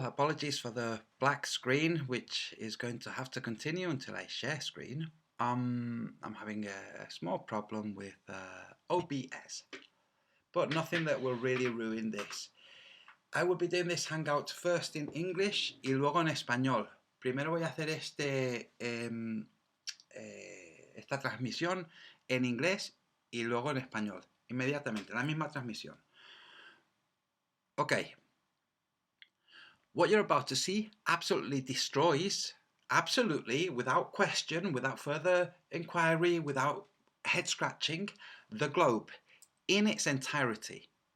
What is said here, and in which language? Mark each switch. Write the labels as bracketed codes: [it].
[en] Apologies for the black screen, which is going to have to continue until I share screen. I'm having a small problem with OBS, but nothing that will really ruin this. I will be doing this hangout first in English [es] y luego en español. Primero voy a hacer esta transmisión en inglés y luego en español, inmediatamente, la misma transmisión. [en] Okay. What you're about to see absolutely destroys, absolutely, without question, without further inquiry, without head scratching, the globe in its entirety.